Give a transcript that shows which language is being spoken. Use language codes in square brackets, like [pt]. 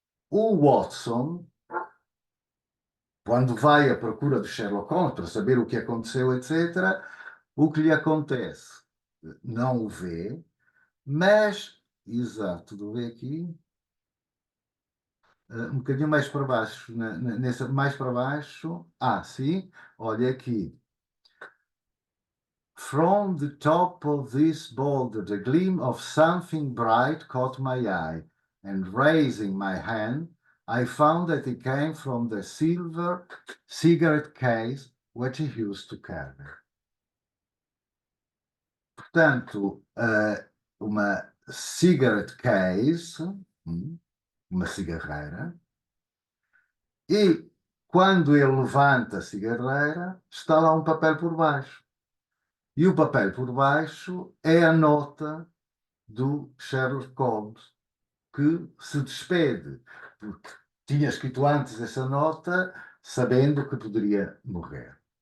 [pt] O Watson, quando vai à procura de Sherlock Holmes para saber o que aconteceu, etc., o que lhe acontece? Não o vê, mas, exato, vou ver aqui, um bocadinho mais para baixo, mais para baixo, sim, olha aqui. [en] From the top of this boulder, the gleam of something bright caught my eye, and raising my hand, I found that it came from the silver cigarette case which he used to carry. [pt] Portanto, uma cigarette case, uma cigarreira, e quando ele levanta a cigarreira, está lá um papel por baixo. E o papel por baixo é a nota do Sherlock Holmes, que se despede, porque tinha escrito antes essa nota, sabendo que poderia morrer.